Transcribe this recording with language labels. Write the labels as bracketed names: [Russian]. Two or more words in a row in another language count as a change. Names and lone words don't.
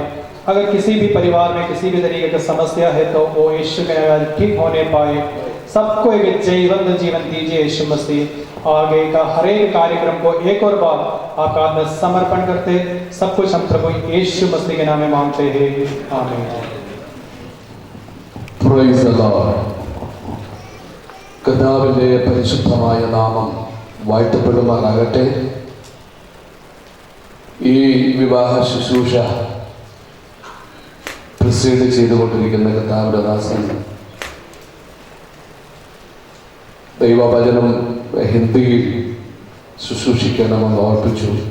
[Hindi] अगर किसी भी परिवार में किसी भी तरीके की समस्या है तो वो यीशु के नाम ठीक होने पाए। सबको एक जीवन दीजिए यीशु मसीह। आगे का हर एक कार्यक्रम को एक और बार आपका हाथ में समर्पण करते, सब कुछ हम प्रभु यीशु मसीह के नाम में मांगते हैं, आमीन। [English] Praise the Lord. [Malayalam] കർത്താവിൻ്റെ പരിശുദ്ധമായ നാമം വാഴ്ത്തപ്പെടുമാറാകട്ടെ. ഈ വിവാഹ ശുശ്രൂഷ പ്രസീഡ് ചെയ്തുകൊണ്ടിരിക്കുന്ന കർത്താവിൻ്റെ ദാസൻ ദൈവവചനം ഹിന്ദിയിൽ ശുശ്രൂഷിക്കണമെന്ന് ഓർപ്പിച്ചു.